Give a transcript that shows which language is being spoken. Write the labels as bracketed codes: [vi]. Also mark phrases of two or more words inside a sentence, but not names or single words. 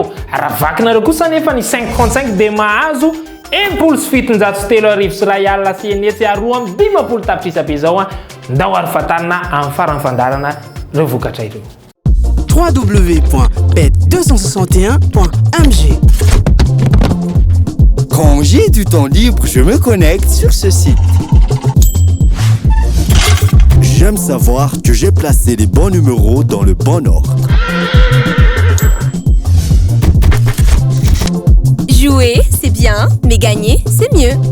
[mg] Raha vakinareo kosa nefa ny 535 dia mahazo enimpolo sy fitonjato sy telo arivo sy ray alina sy enetsy aroa amby dimapolo tapitrisa be zao ndao ary fatarina amin'ny farany fandarana reo vokatra ireo. www.bet261.mg. [fr] Quand j'ai du temps libre, je me connecte sur ce site. J'aime savoir que j'ai placé les bons numéros dans le bon ordre. Jouer, c'est bien, mais gagner, c'est mieux.